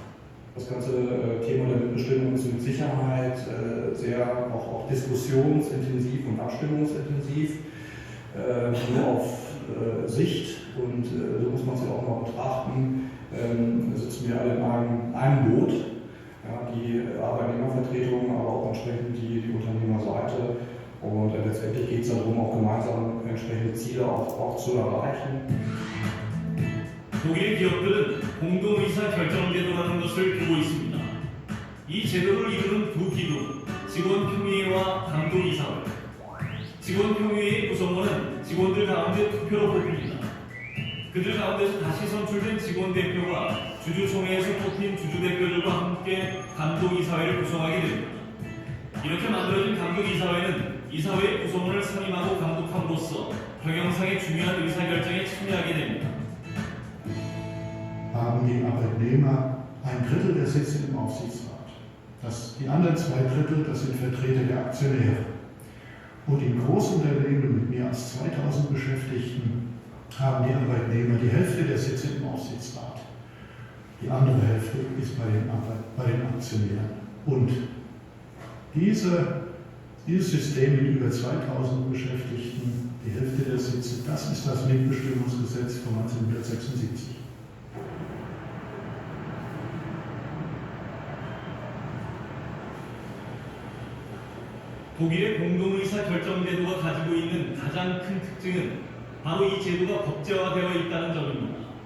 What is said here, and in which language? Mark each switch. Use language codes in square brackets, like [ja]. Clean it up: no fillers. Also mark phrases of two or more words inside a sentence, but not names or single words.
[de] Das ganze Thema der Mitbestimmung ist mit Sicherheit sehr auch diskussionsintensiv und abstimmungsintensiv, nur auf Sicht, und so muss man es ja auch mal betrachten, sitzen wir alle in einem Boot. Ja, die Arbeitnehmervertretung, aber auch entsprechend die Unternehmerseite. Und letztendlich geht es darum, auch gemeinsam entsprechende Ziele auch zu erreichen. [ko] 독일의 기업들은 공동의사 결정제도라는 것을 두고 있습니다. 이 제도를 이루는 두 기구, 직원평의회와 감독이사회. 직원평의회의 구성원은 직원들 가운데 투표로 뽑힙니다. 그들 가운데서 다시 선출된 직원 대표가 주주총회에서 뽑힌 주주대표들과 함께 감독이사회를 구성하게 됩니다. 이렇게 만들어진 감독이사회는 이사회의 구성원을 선임하고 감독함으로써 경영상의 중요한 의사결정에 참여하게 됩니다. [de] Haben die Arbeitnehmer ein Drittel der Sitze im Aufsichtsrat. Die anderen 2 Drittel, das sind Vertreter der Aktionäre. Und in Großunternehmen mit mehr als 2000 Beschäftigten haben die Arbeitnehmer die Hälfte der Sitze im Aufsichtsrat. Die andere Hälfte ist bei den Aktionären. Und dieses System mit über 2000 Beschäftigten, die Hälfte der Sitze, das ist das Mitbestimmungsgesetz von 1976. [ko] 독일의 공동의사 결정제도가 가지고 있는 가장 큰 특징은 바로 이 제도가 법제화되어 있다는 점입니다.